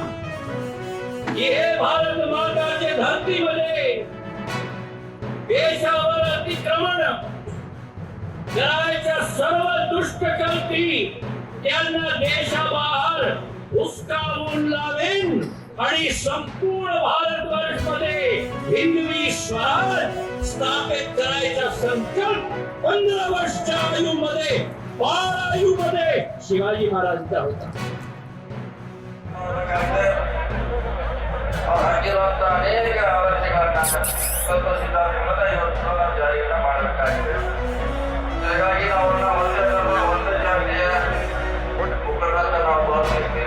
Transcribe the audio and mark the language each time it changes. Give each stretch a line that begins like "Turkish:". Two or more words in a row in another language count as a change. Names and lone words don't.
Marathi: की हे भारत माताच्या धरतीमध्ये देशावर अतिक्रमण करायच्या सर्व दुष्ट शक्ती त्यांना देशाबाहेर हुसकावून लावेन आणि संपूर्ण भारतवर्षमध्ये हिंदवी स्वराज स्थापित करायचा संकल्प 15 वर्षाच्या आयुमध्ये 12 आयुमध्ये शिवाजी महाराजांचा होता.
Kannada: ಅನೇಕ ಆಲೋಚನೆಗಳನ್ನ ಸ್ವಲ್ಪ ಸಿದ್ಧಾಂತಗಳನ್ನ ಇವತ್ತು ನಾವು ಜಾರಿಯನ್ನ ಮಾಡಬೇಕಾಗಿದೆ. ಹಾಗಾಗಿ ನಾವು ಒಂದು ಜಾತಿಯ ಮುಖಂಡರನ್ನ ನಾವು ಗೌರವಿಸ್ತಿಲ್ಲ.